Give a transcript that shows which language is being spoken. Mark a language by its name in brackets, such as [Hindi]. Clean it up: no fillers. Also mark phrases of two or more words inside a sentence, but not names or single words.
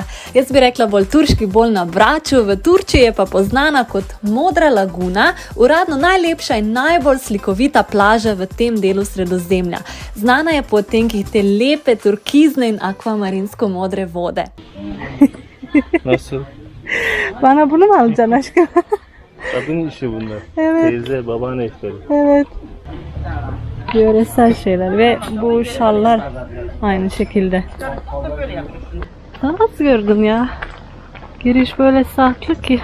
[Slovenian] Jaz bi rekla bolj turški, bolj na Braču, v Turčiji je pa poznana kot Modra laguna, uradno najlepša in najbolj slikovita plaža v tem delu Sredozemlja. Znana je po odtenkih te lepe turkizne in akvamarinsko modre vode. [Turkish] Nasıl? Bana bunu mu alacaksın aşkım? Kadın işi bunlar. Evet. Teyze, babaanne işleri. Evet. Yöresel şeyler ve bu şallar aynı şekilde. Sen nasıl gördün ya? Giriş böyle saklı ki.